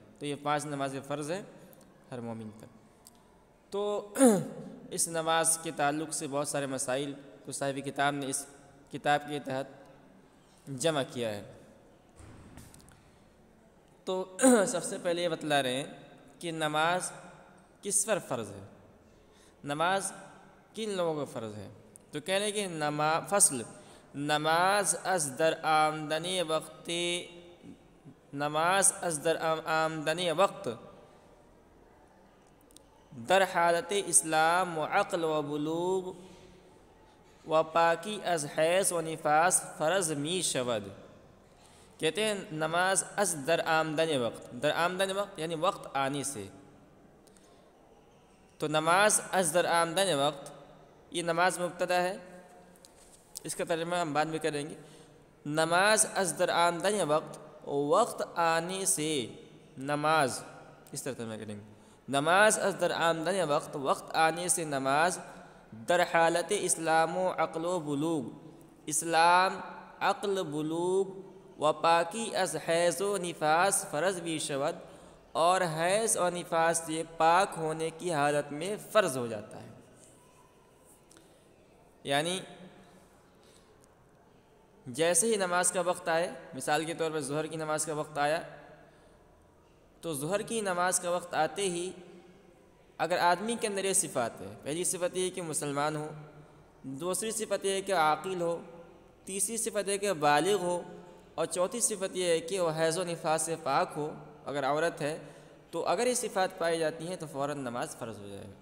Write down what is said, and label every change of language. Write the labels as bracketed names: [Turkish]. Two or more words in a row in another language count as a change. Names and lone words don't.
[Urdu] تو یہ 5 نمازیں فرض ہیں ہر مومن پر۔ تو اس نماز کے تعلق سے بہت سارے مسائل کو صاحب کتاب نے اس کتاب کے تحت جمع کیا ہے۔ تو سب سے پہلے یہ بتلا رہے ہیں کہ نماز کس پر فرض ہے، نماز کن لوگوں کا فرض ہے۔ تو کہہ رہے ہیں کہ [Persian] فصل نماز از در آمدنی وقت، نماز از در آمدنی وقت در حالت اسلام و عقل و بلوغ و پاکی از حیض و نفاس فرض می شود۔ [Urdu] کہتے ہیں [Persian] نماز از در آمدن وقت، در آمدن وقت [Urdu] یعنی وقت آنے سے۔ تو [Persian] نماز از در آمدن وقت، [Urdu] یہ نماز مبتدا ہے، اس کا ترجمہ ہم بعد میں کریں گے۔ [Persian] نماز از در آمدن وقت، [Urdu] وقت آنے سے نماز، اس طرح ترجمہ کریں گے۔ [Persian] نماز از در آمدن وقت، [Urdu] وقت آنے سے نماز [Persian] در حالت اسلام و عقل و بلوغ، اسلام، عقل، بلوغ و پاکی از حیض و نفاس فرض بھی شود، [Urdu] اور حیض اور نفاس سے پاک ہونے کی حالت میں فرض ہو جاتا ہے۔ یعنی جیسے ہی نماز کا وقت آئے، مثال کے طور پر ظہر کی نماز کا وقت آیا، تو ظہر کی نماز کا وقت آتے ہی اگر آدمی کے اندر یہ صفات ہے، پہلی صفت یہ ہے کہ مسلمان ہو، دوسری صفت یہ ہے کہ عاقل ہو، تیسری صفت یہ ہے کہ بالغ ہو، اور چوتھی صفت یہ ہے کہ وہ حیض و نفاس سے پاک ہو اگر عورت ہے، تو اگر یہ صفات پائی جاتی ہیں تو فوراً نماز فرض ہو جائے گا۔